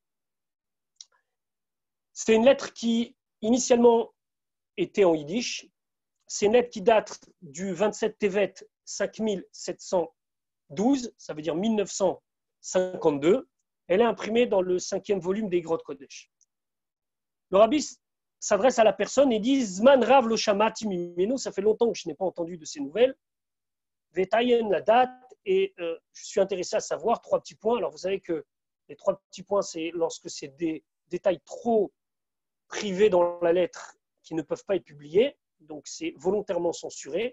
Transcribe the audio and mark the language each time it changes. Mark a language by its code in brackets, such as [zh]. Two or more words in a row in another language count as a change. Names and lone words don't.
[fr] C'est une lettre qui, initialement, était en yiddish. C'est une lettre qui date du 27 Tevet 5712, ça veut dire 1952. Elle est imprimée dans le 5e volume des Grottes Kodesh. Le Rabbi s'adresse à la personne et dit [he] זמן רב לא שמעתי ממנו, [fr] ça fait longtemps que je n'ai pas entendu de ces nouvelles. Vetayen la date, et je suis intéressé à savoir 3 petits points. Alors vous savez que les 3 petits points, c'est lorsque c'est des détails trop privés dans la lettre qui ne peuvent pas être publiés, donc c'est volontairement censuré.